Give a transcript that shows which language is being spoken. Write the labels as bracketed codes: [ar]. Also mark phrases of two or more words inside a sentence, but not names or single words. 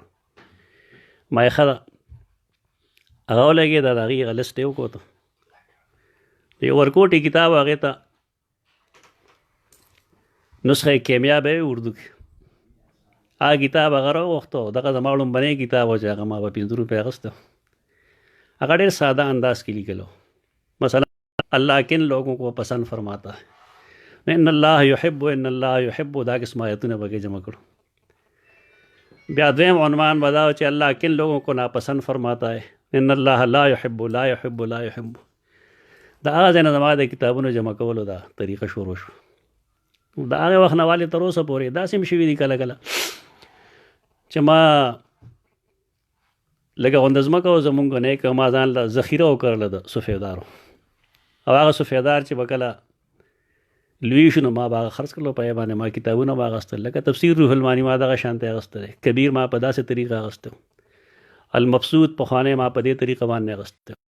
[ps] ما یې ښه ده هغه ولګېد، د هغې هغه لسټ یې وکوت، د یو ورکوټي کتاب هغې ته نسخه کیمیا به وي اردو کې، هغه کتاب هغه راوغوښته. دغه زما لومبنی کتاب و چې هغه ما به 15 روپۍ اخیسته. هغه ډېر ساده انداز کې لیکلو، مثلا [ur] الله کن لوگوں کو پسند فرماتا ہے، [ar] ان الله یحب ان الله یحب، [ps] دا قسم آیتونه پکې جمع کړو. بیا دویم عنوان بداو چې [ur] الله کن لوگوں کو ناپسند فرماتا ہے، [ar] ان الله لا يحب لا يحب لا يحب. [ps] دا هغه ځای نه زما د کتابونو جمع کولو دا طریقه شروع شو. دا هغه وخت نه والې تر اوسه پورې داسې هم شوي دي کله کله چې ما لږه غونده ځمکه و زمونږ نیک ما ځان له ذخیره وکړله د سفیدارو، او هغه سفیدار چې به کله لوی شو نو ما به هغه خرڅ کړلو، په یې باندې ما کتابونه به اخیستل، لکه تفسیر روح المعانی ما دغه شانته اخیستی دی، کبیر ما په داسې طریقه اخیستی، المبسوط پخوانی ما په دې طریقه باندې اخیستی.